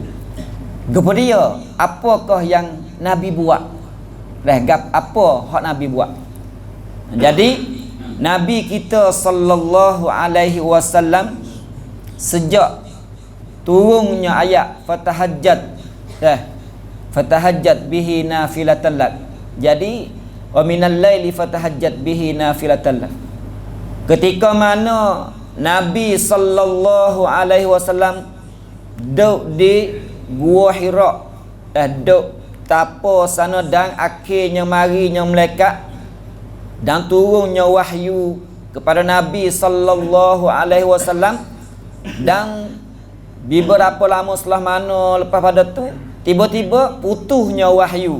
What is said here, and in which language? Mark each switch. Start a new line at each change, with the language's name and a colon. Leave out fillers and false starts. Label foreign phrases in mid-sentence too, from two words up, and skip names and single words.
Malay: Kemudian apakah yang Nabi buat? Apa hak Nabi buat? Jadi Nabi kita
Arabic: صلى الله عليه وسلم
Malay: sejak turunnya ayat
Arabic: فتهجد به نافلة لك. Jadi ومن الليل فتهجد به نافلة لك.
Malay: Ketika mana Nabi
Arabic: صلى الله عليه وسلم
Malay: duduk di Gua Hira, duduk tapa sana dan akhirnya marinya malaikat dan turunnya wahyu kepada Nabi
Arabic: صلى الله عليه وسلم,
Malay: dan beberapa lama setelah mana lepas pada tu tiba-tiba putusnya wahyu.